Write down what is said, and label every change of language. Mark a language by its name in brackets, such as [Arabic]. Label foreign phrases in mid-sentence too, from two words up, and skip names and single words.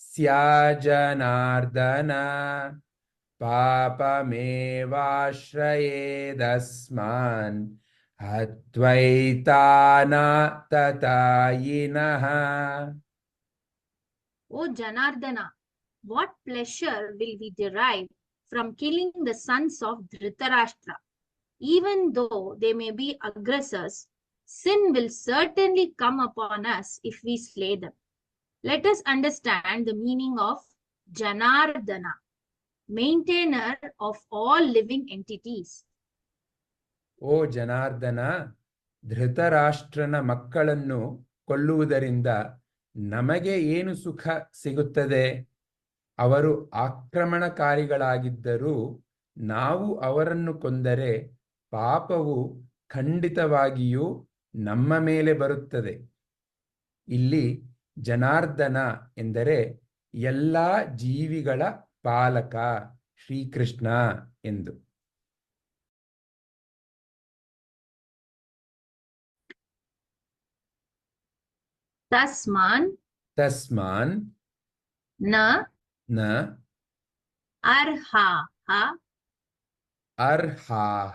[Sanskrit] ಸ್ಯಾಜನಾರ್ದನ ಪಾಪಮೇವಾಶ್ರಯೇದಸ್ಮಾನ್ ಹತ್ವೈತಾನ ತತಾಯಿನಃ. [English] O Janardana, what pleasure will we derive from killing the sons of Dhritarashtra? Even though they may be aggressors, sin will certainly come upon us if we slay them. Let us understand the meaning of Janardana, maintainer of all living entities. [Kannada] ಓ ಜನಾರ್ದನ, ಧೃತರಾಷ್ಟ್ರನ ಮಕ್ಕಳನ್ನು ಕೊಲ್ಲುವುದರಿಂದ ನಮಗೆ ಏನು ಸುಖ ಸಿಗುತ್ತದೆ? ಅವರು ಆಕ್ರಮಣಕಾರಿಗಳಾಗಿದ್ದರೂ ನಾವು ಅವರನ್ನು ಕೊಂದರೆ ಪಾಪವು ಖಂಡಿತವಾಗಿಯೂ ನಮ್ಮ ಮೇಲೆ ಬರುತ್ತದೆ. ಇಲ್ಲಿ ಜನಾರ್ದನ ಎಂದರೆ ಎಲ್ಲ ಜೀವಿಗಳ ಪಾಲಕ ಶ್ರೀಕೃಷ್ಣ ಎಂದು. [Sanskrit] Tasman ತಸ್ಮಾನ್ na ನ arhaha ಅರ್ಹಾಹ